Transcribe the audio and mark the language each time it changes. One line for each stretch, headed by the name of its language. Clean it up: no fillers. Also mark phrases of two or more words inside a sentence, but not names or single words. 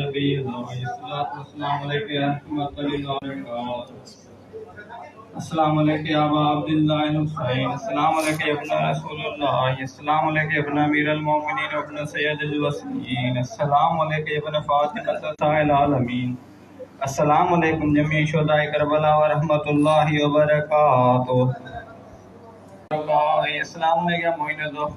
Arabic: نبي الله الصلاة والسلام عليك يا رحمة للعالمين السلام عليك يا أبا عبد الله الحسين السلام عليك يا ابن رسول الله السلام عليك يا ابن أمير المؤمنين وابن سيد الوصيين السلام عليك يا ابن فاطمة سيدة العالمين السلام عليكم جميع شهداء كربلاء ورحمة الله وبركاته. السلام عليكم معين